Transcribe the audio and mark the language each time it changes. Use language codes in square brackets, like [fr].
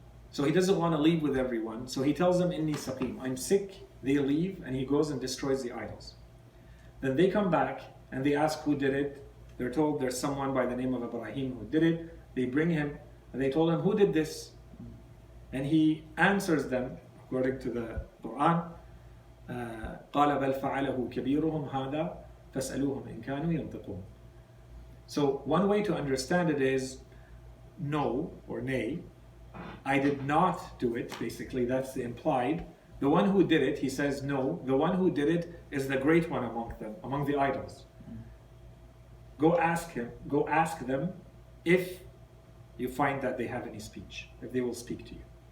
[en] So he doesn't want to leave with everyone. So he tells them, [ar] Inni saqim, [en] I'm sick. They leave and he goes and destroys the idols. Then they come back and they ask who did it. They're told there's someone by the name of Ibrahim who did it. They bring him and they told him, who did this? And he answers them, according to the Quran, [ar] قال بل فعله كبيرهم هذا فاسألوهم إن كانوا ينطقون. [en] So one way to understand it is no or nay. I did not do it, basically that's the implied. The one who did it, he says no. The one who did it is the great one among them, among the idols. Go ask them if you find that they have any speech, if they will speak to you.